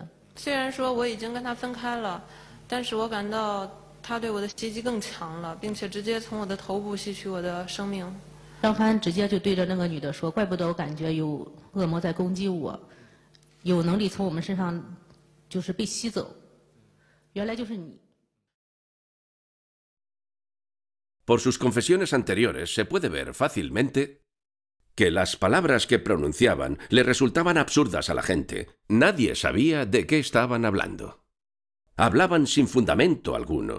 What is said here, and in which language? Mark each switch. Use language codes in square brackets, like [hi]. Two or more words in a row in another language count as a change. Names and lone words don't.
[zh] 虽然说我已经跟他分开了，但是我感到他对我的袭击更强了，并且直接从我的头部吸取我的生命。张帆直接就对着那个女的说：“怪不得我感觉有恶魔在攻击我，有能力从我们身上就是被吸走，原来就是你。” [es] Por sus confesiones anteriores se puede ver fácilmente que las palabras que pronunciaban le resultaban absurdas a la gente. Nadie sabía de qué estaban hablando. Hablaban sin fundamento alguno.